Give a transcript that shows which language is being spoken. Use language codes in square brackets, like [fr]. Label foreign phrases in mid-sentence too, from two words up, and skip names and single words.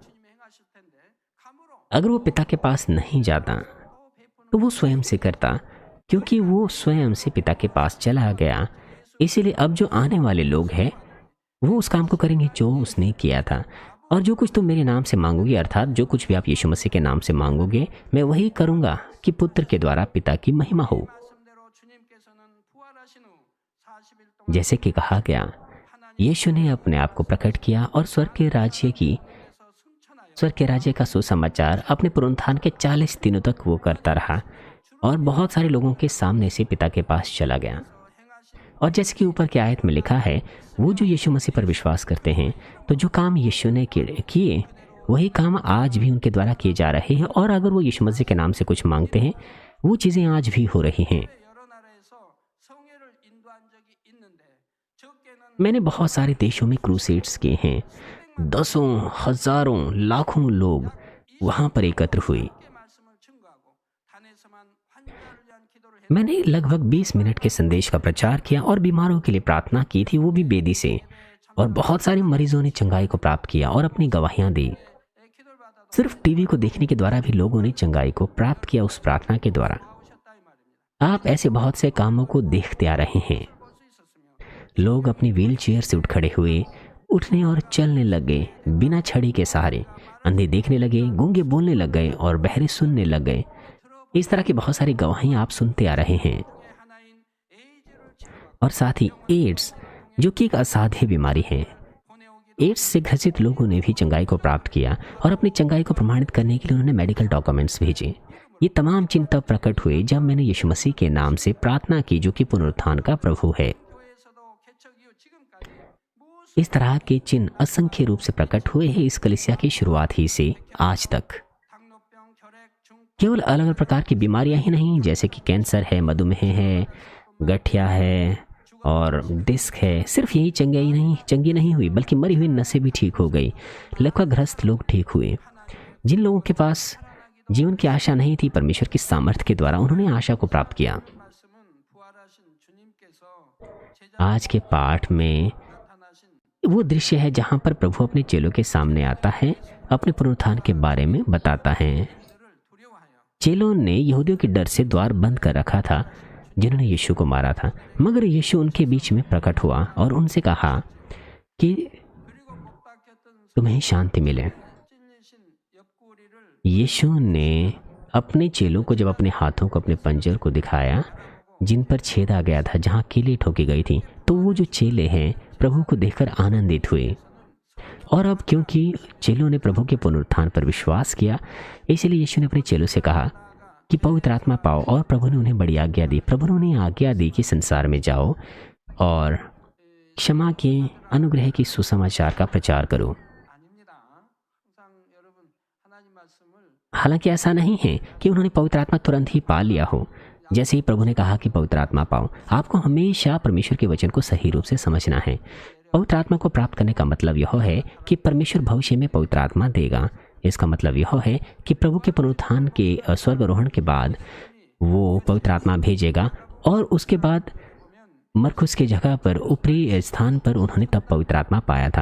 [hi] अगर वो पिता के पास नहीं जाता तो वो स्वयं से करता, क्योंकि वो स्वयं से पिता के पास चला गया। इसीलिए अब जो आने वाले लोग हैं वो उस काम को करेंगे जो उसने किया था। और जो कुछ तुम मेरे नाम से मांगोगे, अर्थात जो कुछ भी आप यीशु मसीह के नाम से मांगोगे, मैं वही करूंगा कि पुत्र के द्वारा पिता की महिमा हो। [ko] 말씀대로 주님께서는 부활하신 후 40일 동안 [hi] जैसे कि कहा गया, यीशु ने अपने आप को प्रकट किया और स्वर्ग के राज्य का सुसमाचार अपने पुनरुत्थान के 40 दिनों तक वो करता रहा और बहुत सारे लोगों के सामने से पिता के पास चला गया। और जैसे कि ऊपर की आयत में लिखा है, वो जो यीशु मसीह पर विश्वास करते हैं, तो जो काम यीशु ने किए वही काम आज भी उनके द्वारा किए जा रहे हैं। और अगर वो यीशु मसीह के नाम से कुछ मांगते हैं, वो चीज़ें आज भी हो रही हैं। [ko] 여러 나라에서 성회를 인도한 적이 있는데 적게는 [hi] मैंने बहुत सारे देशों में क्रूसेड्स किए हैं। दसों, हजारों, लाखों लोग वहाँ पर एकत्र हुए। [ko] 함께 말씀을 증거하고 단에서만 환자를 위한 기도를 했 [hi] मैंने लगभग 20 मिनट के संदेश का प्रचार किया और बीमारों के लिए प्रार्थना की थी, वो भी बेदी से। और बहुत सारे मरीजों ने चंगाई को प्राप्त किया और अपनी गवाहियां दी। [ko] 기도를 받아도 [hi] सिर्फ टीवी को देखने के द्वारा भी लोगों ने चंगाई को प्राप्त किया उस प्रार्थना के द्वारा। [ko] 나오셨다 이 말입니다. [hi] आप ऐसे बहुत से कामों को देखते आ रहे हैं। [ko] 볼 수 있었으며 [hi] लोग अपनी [en] wheel chair [hi] से उठ खड़े हुए, उठने और चलने लग गए बिना छड़ी के सहारे। अंधे देखने लगे, गूंगे बोलने लग गए और बहरे सुनने लग गए। इस तरह की बहुत सारी गवाहियां आप सुनते आ रहे हैं। [ko] 하나인 에이즈를 [hi] और साथ ही एड्स, जो कि एक असाध्य बीमारी है, [ko] 보내오기로 [hi] एड्स से ग्रसित लोगों ने भी चंगाई को प्राप्त किया और अपनी चंगाई को प्रमाणित करने के लिए उन्होंने [en] medical documents [hi] भेजे। ये तमाम चिंता प्रकट हुए जब मैंने यीशु मसीह के नाम से प्रार्थना की, जो कि पुनरुत्थान का प्रभु है। [ko] 교회에서도 개척 이후 지금까지 무엇 [hi] इस तरह के चिन्ह असंख्य रूप से प्रकट हुए हैं इस कलीसिया की शुरुआत ही से आज तक। [ko] 당뇨병, 혈액, 중 [hi] केवल अलग अलग प्रकार की बीमारियां ही नहीं, जैसे कि कैंसर है, मधुमेह है, गठिया है और डिस्क है। सिर्फ यही चंगी नहीं हुई, बल्कि मरी हुई नसें भी ठीक हो गई। लकवाग्रस्त लोग ठीक हुए। जिन लोगों के पास जीवन की आशा नहीं थी, परमेश्वर की सामर्थ्य के द्वारा उन्होंने आशा को प्राप्त किया। [ko] 말씀은 부활하신 주님께서 [hi] आज के पाठ में [ko] 나타나신 [hi] वो दृश्य है जहाँ पर प्रभु अपने चेलों के सामने आता है, अपने पुनरुत्थान के बारे में बताता है। [ko] 이들을 두려워하여 [hi] चेलों ने यहूदियों के डर से द्वार बंद कर रखा था, जिन्होंने यीशु को मारा था। मगर यीशु उनके बीच में प्रकट हुआ और उनसे कहा कि [ko] 그리고 못 박혔던 [hi] तुम्हें शांति मिले। [ko] 찔리신 옆구리를 [hi] यीशु ने अपने चेलों को जब अपने हाथों को, अपने पंजर को दिखाया जिन पर छेदा गया था, जहाँ कीली ठोकी गई थी, तो वो जो चेले हैं प्रभु को देखकर आनंदित हुए। और अब क्योंकि चेलों ने प्रभु के पुनरुत्थान पर विश्वास किया, इसलिए यीशु ने अपने चेलों से कहा कि पवित्र आत्मा पाओ। और प्रभु ने उन्हें बड़ी आज्ञा दी। प्रभु ने उन्हें आज्ञा दी कि संसार में जाओ और क्षमा के, अनुग्रह की सुसमाचार का प्रचार करो। [ko] 아닙니다. 항상 여러분 하나님 말씀을 [hi] हालांकि ऐसा नहीं है कि उन्होंने पवित्र आत्मा तुरंत ही पा लिया हो। जैसे ही प्रभु ने कहा कि पवित्र आत्मा पाओ, आपको हमेशा परमेश्वर के वचन को सही रूप से समझना है। पवित्र आत्मा को प्राप्त करने का मतलब यह है कि परमेश्वर भविष्य में पवित्र आत्मा देगा। इसका मतलब यह है कि प्रभु के पुनरुत्थान के स्वर्गारोहण के बाद वो पवित्र आत्मा भेजेगा और उसके बाद मरकुस की जगह पर, ऊपरी स्थान पर उन्होंने तब पवित्र आत्मा पाया था।